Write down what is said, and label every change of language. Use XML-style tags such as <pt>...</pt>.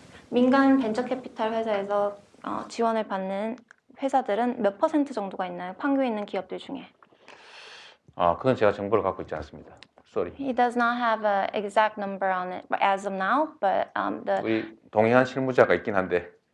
<ko>민간 벤처 캐피탈 회사에서 지원을 받는 회사들은 몇 퍼센트 정도가 있나요? 판교에 있는 기업들 중에. 그건 제가 정보를 갖고 있지 않습니다.</ko> <en>Sorry. He does not have an exact number on it as of now, but</en> <ko>우리 동의한 실무자가 있긴 한데.</ko>